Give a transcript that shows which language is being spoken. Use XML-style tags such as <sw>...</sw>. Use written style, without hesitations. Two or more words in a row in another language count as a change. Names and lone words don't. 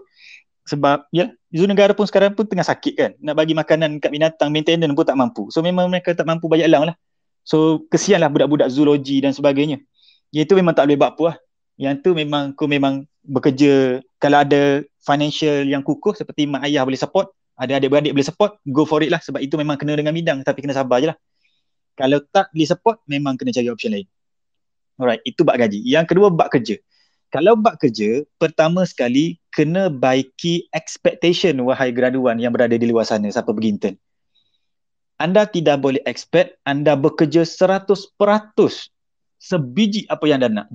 <ms>Sebab ya, Zoo Negara pun sekarang pun tengah sakit kan, nak bagi makanan kat binatang, maintenance pun tak mampu. So memang mereka tak mampu bayar allowance lah. So kesian lah budak-budak zoologi dan sebagainya. Yang tu memang tak boleh buat apa lah. Yang tu memang aku memang bekerja, kalau ada financial yang kukuh seperti mak ayah boleh support, ada adik-beradik boleh support,</ms> <en>go for it</en> <ms>lah. Sebab itu memang kena dengan bidang, tapi kena sabar je lah. Kalau tak boleh support, memang kena cari option lain. Alright, itu bab gaji. Yang kedua, bab kerja. Kalau bab kerja, pertama sekali kena baiki expectation wahai graduan yang berada di luar sana siapa pergi intern. Anda tidak boleh expect anda bekerja 100% sebiji apa yang anda nak.</ms>